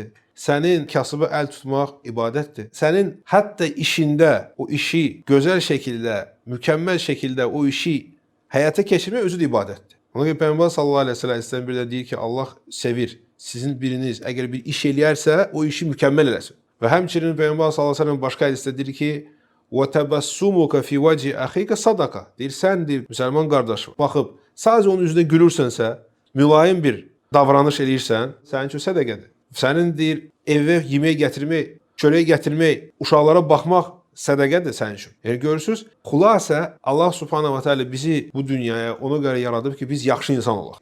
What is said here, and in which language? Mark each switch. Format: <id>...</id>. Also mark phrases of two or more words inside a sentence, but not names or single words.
<az>Sənin kasıba əl tutmaq ibadətdir. Sənin hətta işində o işi gözəl şəkildə, mükəmməl şəkildə o işi həyata keçirmək özü də ibadətdir. Ona görə Peyğəmbər</az> <ar>صلى الله عليه وسلم</ar> <az>bir də deyir ki, Allah sevir. Sizin biriniz əgər bir iş eləyərsə, o işi mükəmməl eləsin. Və həmçinin Peyğəmbər</az> <ar>صلى الله عليه وسلم</ar> <az>başqa hədisdə deyir ki,</az> <ar>وَتَبَسُّمُكَ فِي وَجْهِ أَخِيكَ صَدَقَةٌ.</ar> <az>Deyir, sən deyir, müsəlman qardaşım, baxıb, sadəcə onun üzünə gülürsənsə, mülayim bir davranış eləyirsən, sənin üçün sədəqədir. Sənin deyir, evə yemək gətirmək, çörək gətirmək, uşaqlara baxmaq sədəqədir sənin üçün. Yəni görürsüz, xülasə</az> <ar>الله سبحانه وتعالى</ar> <az>bizi bu dünyaya ona görə yaradıb ki, biz yaxşı insan olaq.</az>